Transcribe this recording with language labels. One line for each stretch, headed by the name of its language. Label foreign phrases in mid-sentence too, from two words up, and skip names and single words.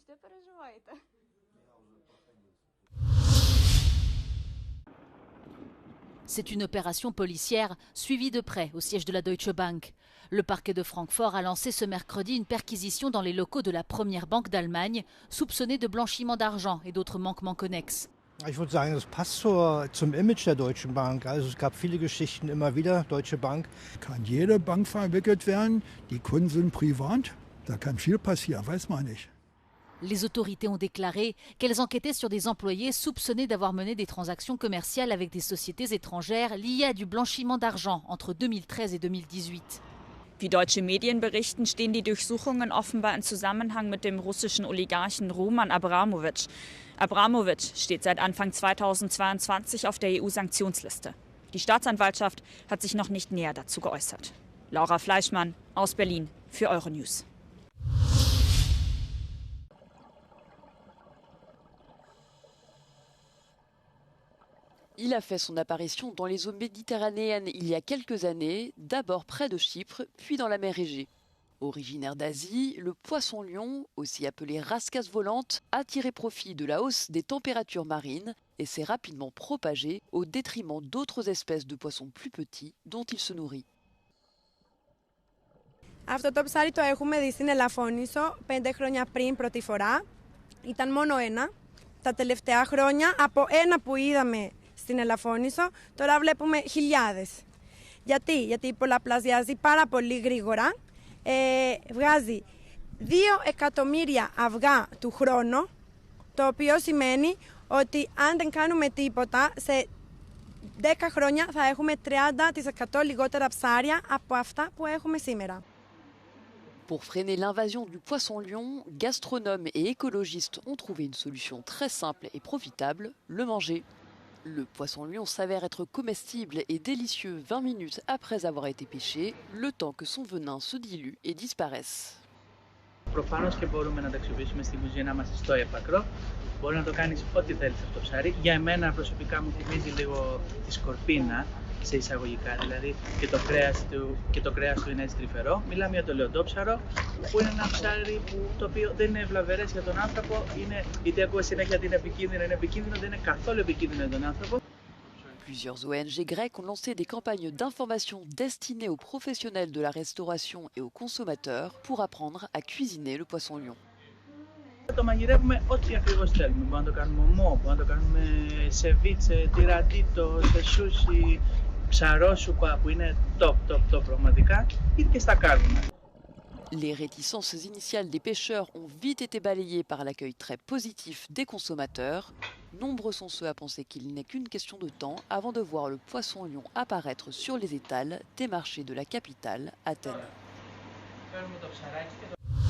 French: C'est une opération policière suivie de près au siège de la Deutsche Bank. Le parquet de Francfort a lancé ce mercredi une perquisition dans les locaux de la première banque d'Allemagne, soupçonnée de blanchiment d'argent et d'autres manquements connexes.
German: Ich würde sagen, das passt zum Image der Deutschen Bank. Also es gab viele Geschichten immer wieder. Deutsche Bank kann jede Bank verwickelt werden. Die Kunden sind privat. Da kann viel passieren, weiß man nicht.
French: Les autorités ont déclaré qu'elles enquêtaient sur des employés soupçonnés d'avoir mené des transactions commerciales avec des sociétés étrangères liées à du blanchiment d'argent entre 2013 et 2018.
German: Wie deutsche Medien berichten, stehen die Durchsuchungen offenbar in Zusammenhang mit dem russischen Oligarchen Roman Abramowitsch. Abramowitsch steht seit Anfang 2022 auf der EU-Sanktionsliste. Die Staatsanwaltschaft hat sich noch nicht näher dazu geäußert. Laura Fleischmann aus Berlin für Euronews.
French: Il a fait son apparition dans les eaux méditerranéennes il y a quelques années, d'abord près de Chypre, puis dans la mer Égée. Originaire d'Asie, le poisson-lion, aussi appelé rascasse volante, a tiré profit de la hausse des températures marines et s'est rapidement propagé au détriment d'autres espèces de poissons plus petits dont il se nourrit.
Greek: Αυτό το ψάρι το έχουμε δει στην Ελαφώνησο 5 χρόνια πριν πρώτη φορά. Ήταν μόνο ένα. Τα τελευταία χρόνια από ένα που είδαμε στην Ελαφώνησο τώρα βλέπουμε χιλιάδες. Γιατί πολλαπλασιάζει πάρα πολύ γρήγορα. Βγάζει 2 εκατομμύρια αυγά του χρόνου, το οποίο σημαίνει ότι αν δεν κάνουμε τίποτα, σε 10 χρόνια θα έχουμε 30% λιγότερα ψάρια από αυτά που έχουμε σήμερα.
French: Pour freiner l'invasion du poisson-lion, gastronomes et écologistes ont trouvé une solution très simple et profitable, le manger. Le poisson-lion s'avère être comestible et délicieux 20 minutes après avoir été pêché, le temps que son venin se dilue et disparaisse.
Greek: Προφανώς και μπορούμε να τα αξιοποιήσουμε στην κουζίνα μας στο έπακρο. Μπορεί να το κάνεις ό,τι θέλεις αυτό το ψάρι. Για εμένα προσωπικά μου θυμίζει λίγο τη σκορπίνα, σε εισαγωγικά, δηλαδή και το κρέας του είναι έτσι τρυφερό. Μιλάμε για το λεοντόψαρο, που είναι ένα ψάρι το οποίο δεν είναι βλαβερές για τον άνθρωπο. Είτε ακούω συνέχεια ότι είναι επικίνδυνο, δεν είναι καθόλου επικίνδυνο για τον άνθρωπο.
French: Plusieurs ONG grecques ont lancé des campagnes d'information destinées aux professionnels de la restauration et aux consommateurs pour apprendre à cuisiner le poisson-lion.
Greek: Το μαγειρεύουμε ό,τι ακριβώς θέλουμε. Μπορούμε να το κάνουμε ομό, μπορούμε να το κάνουμε σεβίτσε, τυρατίτο, σε σούσι, ψαρόσουπα που είναι top πραγματικά, ή και στα κάνουμε.
French: Les réticences initiales des pêcheurs ont vite été balayées par l'accueil très positif des consommateurs. Nombreux sont ceux à penser qu'il n'est qu'une question de temps avant de voir le poisson-lion apparaître sur les étals des marchés de la capitale, Athènes.